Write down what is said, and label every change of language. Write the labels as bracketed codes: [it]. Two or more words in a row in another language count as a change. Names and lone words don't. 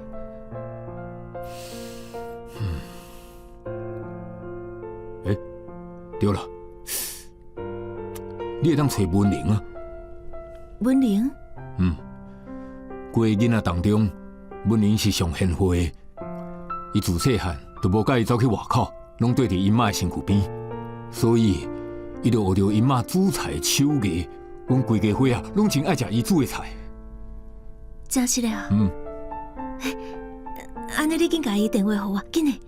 [nan] 对了，你会当找文玲啊。文玲？几个囡仔当中，文玲是上贤惠的。伊自细汉就无介意走去外口，拢对伫因妈的身躯边，所以伊就学着因妈煮菜的手艺。阮规家伙啊，拢真爱食伊煮的菜。真是的啊。安尼你紧甲伊电话互我，紧的。